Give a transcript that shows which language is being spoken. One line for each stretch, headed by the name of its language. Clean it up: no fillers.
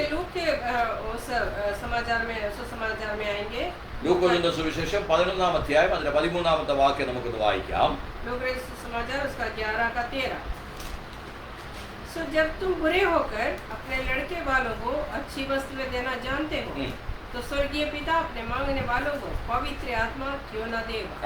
Hindi: Look के उस समाचार में, सुसमाचार में आएंगे।
Malayalam: ലൂക്കോസിന്റെ സുവിശേഷം 11-ാം അധ്യായം അതിന്റെ 13-ാമത്തെ വാക്യം നമുക്കൊന്ന് വായിക്കാം.
Hindi: लूका समाचार उसका 11 का 13। सो जब तुम बुरे होकर अपने लड़के वालों को अच्छी वस्तुएं देना जानते हो, तो स्वर्गीय पिता अपने मांगने वालों को पवित्र आत्मा क्यों न देगा।